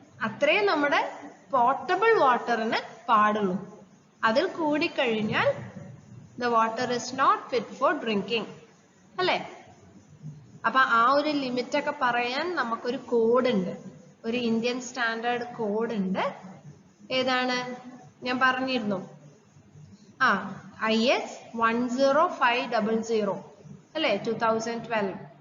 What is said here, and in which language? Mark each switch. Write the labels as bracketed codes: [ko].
[ml] അത്രേ നമ്മുടെ പോർട്ടബിൾ വാട്ടറിന് പാടുള്ളൂ. അതിൽ കൂടിക്കഴിഞ്ഞാൽ [en] the water is not fit for drinking [ml] അല്ലേ. അപ്പൊ ആ ഒരു ലിമിറ്റ് ഒക്കെ പറയാൻ നമുക്കൊരു കോഡ് ഉണ്ട്, ഒരു ഇന്ത്യൻ സ്റ്റാൻഡേർഡ് കോഡ് ഉണ്ട്. ഏതാണ്, ഞാൻ പറഞ്ഞിരുന്നു, IS 10500 അല്ലേ, 2012.